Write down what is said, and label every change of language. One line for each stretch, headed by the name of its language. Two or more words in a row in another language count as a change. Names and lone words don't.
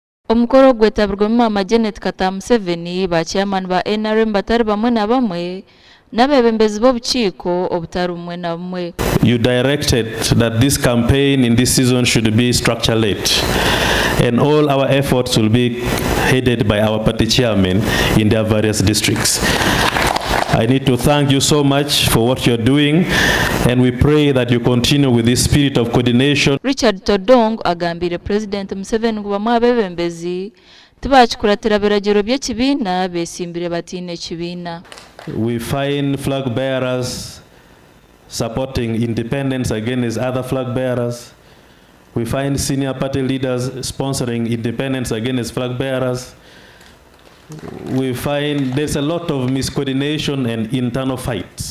Nyankole: Omukoro gwetabirwemu Mama Janet Kata Museveni ba chairman ba NRM batari bamwe na bamwe n'abebembezi b'obukiiko obutari bumwe na bumwe.
English: You directed that this campaign in this season should be structure-led, and all our efforts will be headed by our party chairmen in their various districts. I need to thank you so much for what you're doing, and we pray that you continue with this spirit of coordination.
Nyankole: Richard Todong agambire President Museveni ngo bamwabebembezi tibachikuratira biragiro by'ekibina besimbire batine kibina.
English: We find flag bearers supporting independence against other flag bearers. We find senior party leaders sponsoring independence against flag bearers. We find there's a lot of miscoordination and internal fights.